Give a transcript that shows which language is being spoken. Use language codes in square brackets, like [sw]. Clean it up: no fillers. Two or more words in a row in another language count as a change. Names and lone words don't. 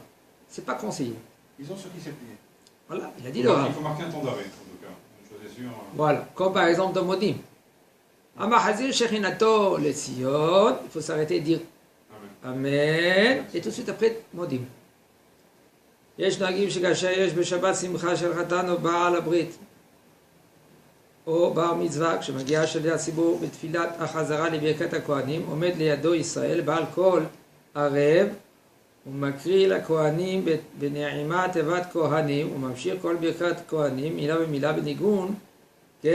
[fr] C'est pas conseillé. Ils ont sur qui s'appuyer. Voilà, il a dit le Rav. Il faut marquer un temps d'arrêt, en tout cas. Une chose est sûre. Voilà, comme par exemple dans Modim. [he] המחזיר שכינתו לציון, [fr] il faut s'arrêter et dire Amen. Et tout de suite après Modim. [he] יש נוהגים שכאשר יש בשבת שמחה של חתן או בעל הברית או בר מצווה, כשמגיע שליח הציבור בתפילת החזרה לברכת הכהנים, עומד לידו ישראל בעל קול ערב ומקריא לכהנים בנעימה תיבת כהנים וממשיך כל ברכת כהנים מילה במילה בניגון, כן,